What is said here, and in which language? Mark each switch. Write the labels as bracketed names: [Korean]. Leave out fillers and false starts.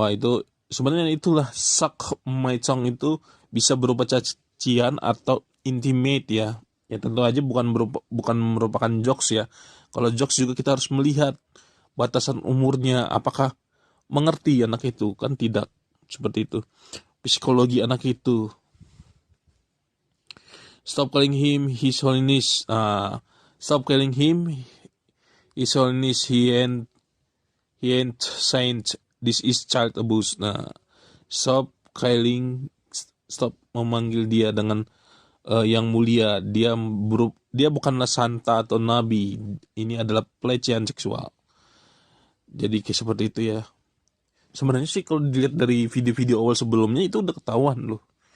[Indonesian] Wah itu sebenarnya itulah [English] suck my tongue [Indonesian] itu bisa berupa cacian atau intimate ya. Ya tentu aja bukan merupakan jokes ya. Kalau jokes juga kita harus melihat batasan umurnya, apakah mengerti anak itu, kan tidak seperti itu. Psikologi anak itu. [English] Stop calling him His Holiness. Stop calling him His Holiness. He ain't He ain't saying this is child abuse. [Indonesian] Nah, [English] stop calling, [Indonesian] stop memanggil dia dengan yang mulia. Dia bukanlah santa atau nabi. Ini adalah pelecehan seksual. Jadi kayak seperti itu ya. Sebenarnya sih kalau dilihat dari video-video awal sebelumnya itu udah ketahuan loh.